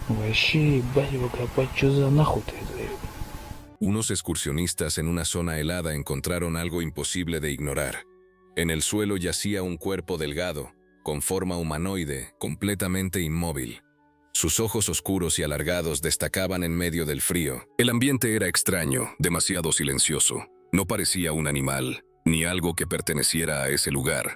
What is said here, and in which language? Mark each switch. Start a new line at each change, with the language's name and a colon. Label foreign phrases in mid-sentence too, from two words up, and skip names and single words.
Russian: вообще, батя, копать, что за нахуй ты это?
Spanish: Unos excursionistas en una zona helada encontraron algo imposible de ignorar. En el suelo yacía un cuerpo delgado, con forma humanoide, completamente inmóvil. Sus ojos oscuros y alargados destacaban en medio del frío. El ambiente era extraño, demasiado silencioso. No parecía un animal, ni algo que perteneciera a ese lugar.